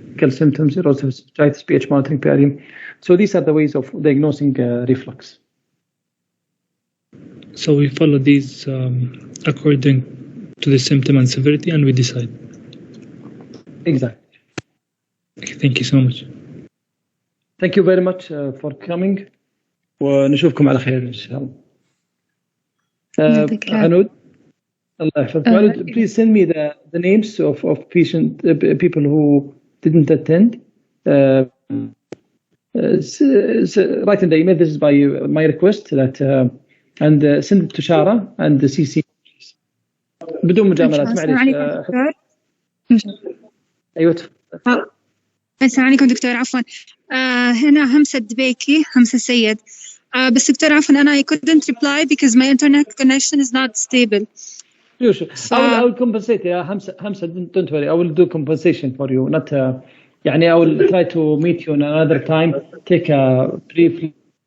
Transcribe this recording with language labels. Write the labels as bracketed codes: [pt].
[en] Symptoms, erosive esophagitis, pH monitoring, PRM. So these are the ways of diagnosing reflux. So we follow these according to the symptom and severity, and we decide. Exactly. Okay, thank you so much. Thank you very much for coming. [ar] ونشوفكم على خير إن شاء الله. [en] Anud, please send me the names of people who didn't attend. Write in the email. This is by my request that and send it to Shara and the CC. [ar] بدون مجاملات معليش. أيوة. السلام عليكم دكتور، عفوا هنا همسة دبيكي، همسة سيد. بس دكتور عفوا أنا [en] I couldn't reply because my internet connection is not stable. Usually, I will compensate. Hamza, don't worry. I will do compensation for you. Not, يعني I will try to meet you in another time. Take a brief